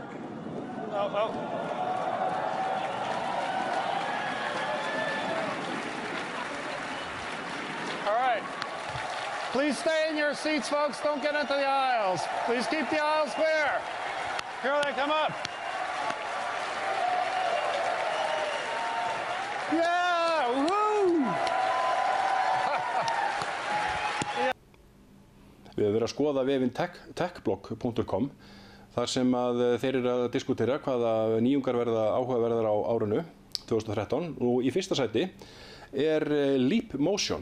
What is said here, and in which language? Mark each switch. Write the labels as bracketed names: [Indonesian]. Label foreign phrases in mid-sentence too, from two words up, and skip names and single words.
[English] Oh. All right. Please stay in your seats, folks. Don't get into the aisles. Please keep the aisles clear. Here they come up. Yeah! Woo! [Icelandic] Við höfum verið að skoða vefinn techblog.com þar sem að þeir eru að diskutera hvaða nýjungar verða áhugaverðar á árinu 2013 og í fyrsta sæti Leap Motion.